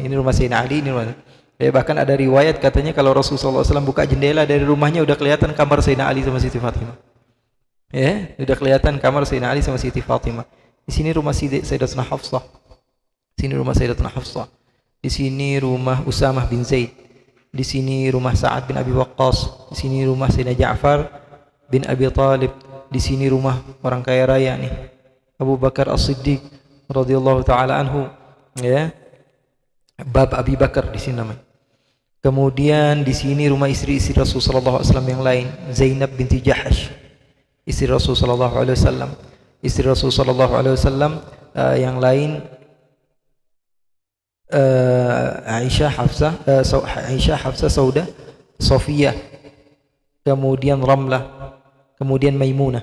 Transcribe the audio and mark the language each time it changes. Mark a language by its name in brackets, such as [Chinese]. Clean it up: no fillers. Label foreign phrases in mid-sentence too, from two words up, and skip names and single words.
[Indonesian] Ini rumah Sayyidina Ali, ini rumah. Bahkan ada riwayat katanya kalau Rasulullah SAW buka jendela dari rumahnya udah kelihatan kamar Sayyidina Ali sama Siti Fatimah. Udah kelihatan kamar Sayyidina Ali sama Siti Fatimah. Di sini rumah Sayyidatuna Hafsah. Sini rumah Sayyidatuna Hafsah. Di sini rumah Usamah bin Zaid. Di sini rumah Sa'ad bin Abi Waqqas. Di sini rumah Sayyidina Ja'far bin Abi Talib. Di sini rumah orang kaya raya nih, Abu Bakar As-Siddiq [Arabic] radhiyallahu taala anhu, [Indonesian] ya. Bab Abi Bakar di sini namanya. Kemudian di sini rumah istri-istri Rasul [Arabic] sallallahu alaihi wasallam [Indonesian] yang lain, Zainab binti Jahash, istri Rasul [Arabic] sallallahu alaihi wasallam. [Indonesian] istri Rasul [Arabic] sallallahu alaihi wasallam, [Indonesian] yang lain Aisyah, Hafsah, Saudah, Sofiyah, kemudian Ramlah, kemudian Maimunah.